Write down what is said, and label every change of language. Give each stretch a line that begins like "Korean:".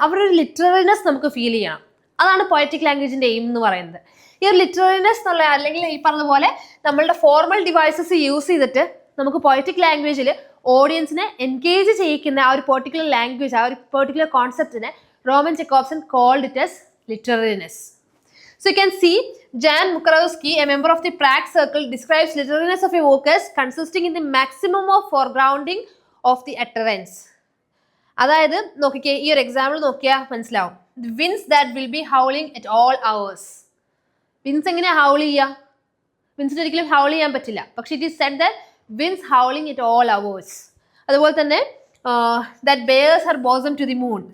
Malayalam: അവരൊരു ലിറ്റററിനെസ് നമുക്ക് ഫീൽ ചെയ്യണം. അതാണ് പോയറ്റിക് ലാംഗ്വേജിൻ്റെ എയിം എന്ന് പറയുന്നത്. ഈ ഒരു ലിറ്റററിനെസ് എന്നുള്ള, അല്ലെങ്കിൽ ഈ പറഞ്ഞ പോലെ നമ്മളുടെ ഫോർമൽ ഡിവൈസസ് യൂസ് ചെയ്തിട്ട് നമുക്ക് പോയറ്റിക് ലാംഗ്വേജിൽ ഓഡിയൻസിനെ എൻഗേജ് ചെയ്യിക്കുന്ന ആ ഒരു പെർട്ടിക്കുലർ ലാംഗ്വേജ്, ആ ഒരു particular കോൺസെപ്റ്റിനെ Roman ചെക്കോവ്സ്കി
English: Called it as literariness. So you can see Jan Mukarowski, a member of the Prague Circle, describes literariness of a work as consisting in the maximum of foregrounding of the utterance.
Malayalam: അതായത് നോക്കിക്കേ, ഈ ഒരു example നോക്കിയാൽ മനസ്സിലാവും.
English: The winds that will be howling at all hours.
Malayalam: Wins എങ്ങനെയാണ് howl ചെയ്യുക? വിൻസിന് ഒരിക്കലും howl ചെയ്യാൻ പറ്റില്ല. പക്ഷെ
English: It is said that winds howling at all hours.
Malayalam: അതുപോലെ തന്നെ
English: That bares her bosom to the moon.